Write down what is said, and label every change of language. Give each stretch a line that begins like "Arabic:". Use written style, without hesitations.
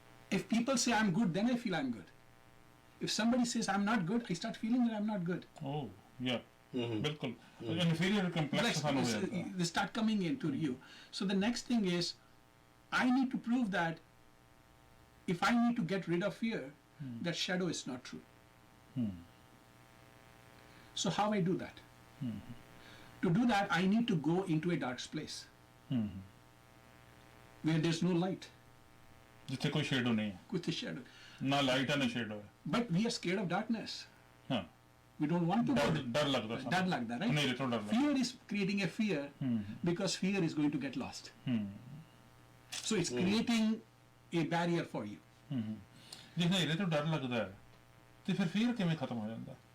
English: If people say I'm good, then I feel I'm good. If somebody says I'm not good, I start feeling that I'm not good. Oh, yeah.
Punjabi: ਬਿਲਕੁਲ inferior complex ਸਾਨੂੰ ਹੋ ਜਾਂਦਾ।
English: They start coming into you. So the next thing is, I need to prove that if I need to get rid of fear, that shadow is not true. So how I do that? To do that, I need to go into a dark place where there's no light,
Punjabi: ਜਿੱਥੇ ਕੋਈ ਸ਼ੇਡੋ ਨਹੀਂ ਹੈ,
English: with a shadow.
Punjabi: ਨਾ light ਹੈ ਨਾ ਸ਼ੇਡੋ ਹੈ।
English: But we are scared of darkness.
Punjabi: ਹਾਂ,
English: We don't want to go there.
Punjabi: ਡਰ ਲੱਗਦਾ ਸਾਨੂੰ।
English: That like that, right?
Punjabi: ਹਨੇਰੇ ਤੋਂ ਡਰ ਲੱਗਦਾ।
English: Fear is creating a fear because fear is going to get lost. So it's creating a barrier for you.
Punjabi: ਜੇ ਹਨੇਰੇ ਤੋਂ ਡਰ ਲੱਗਦਾ ਹੈ ਤੇ ਫਿਰ ਫੀਅਰ ਕਿਵੇਂ ਖਤਮ ਹੋ ਜਾਂਦਾ?